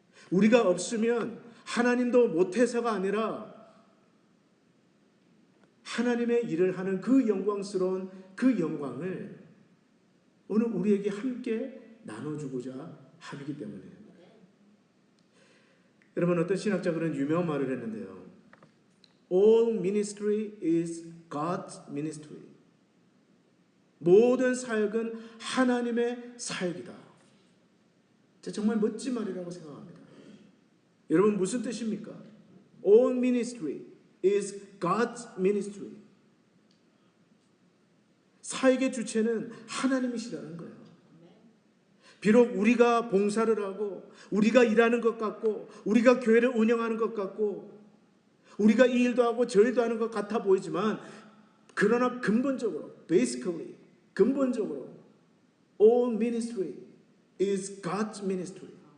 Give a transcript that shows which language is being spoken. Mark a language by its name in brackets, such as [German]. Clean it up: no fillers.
[Korean] 우리가 없으면 하나님도 못해서가 아니라 하나님의 일을 하는 그 영광스러운 그 영광을 오늘 우리에게 함께 나눠주고자 하기 때문이에요. 여러분 어떤 신학자 그런 유명한 말을 했는데요. [English] All ministry is God's ministry. [Korean] 모든 사역은 하나님의 사역이다. 정말 멋진 말이라고 생각합니다. 여러분 무슨 뜻입니까? [English] All ministry is God's ministry. [Korean] 사역의 주체는 하나님이시라는 거예요. 비록 우리가 봉사를 하고 우리가 일하는 것 같고 우리가 교회를 운영하는 것 같고 우리가 이 일도 하고 저 일도 하는 것 같아 보이지만 그러나 근본적으로 basically 근본적으로 [English] all ministry is God's ministry.